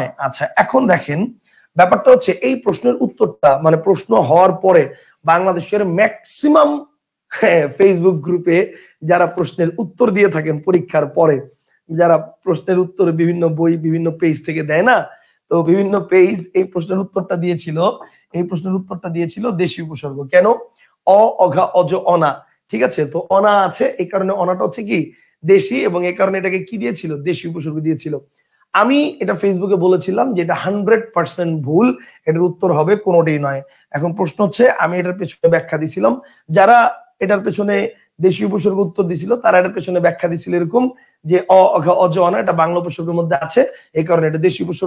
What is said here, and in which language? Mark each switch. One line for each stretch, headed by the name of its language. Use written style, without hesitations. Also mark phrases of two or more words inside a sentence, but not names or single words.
Bangla: আচ্ছা এখন দেখেন ব্যাপারটা হচ্ছে এই প্রশ্নের উত্তরটা মানে প্রশ্ন হওয়ার পরে বাংলাদেশের ম্যাক্সিমাম ফেসবুক গ্রুপে যারা প্রশ্নের উত্তর দিয়ে থাকেন পরীক্ষার পরে, যারা প্রশ্নের উত্তর বিভিন্ন বই বিভিন্ন পেজ থেকে দেয় না, তো বিভিন্ন পেজ এই প্রশ্নের উত্তরটা দিয়েছিল দেশি উপসর্গ। কেন? অ অঘা অজ অনা, ঠিক আছে, তো অনা আছে, এই কারণে অনাটা হচ্ছে কি দেশি, এবং এই কারণে এটাকে কি দিয়েছিল, দেশি উপসর্গ দিয়েছিল। আমি এটা ফেসবুকে বলেছিলাম যে এটা 100% ভুল, এটার উত্তর হবে কোনোটাই নয়। এখন প্রশ্ন হচ্ছে আমি এটার পেছনে ব্যাখ্যা দিছিলাম, যারা এটার পেছনে দেশীয় উপসর্গ উত্তর দিছিল তারা এটার পেছনে ব্যাখ্যা দিছিল এরকম যে অজ অনা এটা বাংলা উপসর্গের মধ্যে আছে, এই কারণে এটা দেশীয় উপসর্গ।